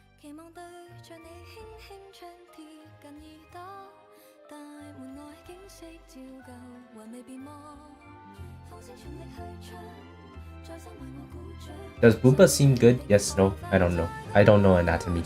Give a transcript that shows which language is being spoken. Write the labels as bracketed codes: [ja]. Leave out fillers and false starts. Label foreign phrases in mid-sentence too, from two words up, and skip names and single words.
[yue] 期望對着你輕輕唱貼近耳朵，大門外景色照舊，還未變忘，放聲全力去唱，再三為我鼓掌。 [en] Does Booba seem good? Yes, no, I don't know. I don't know anatomy.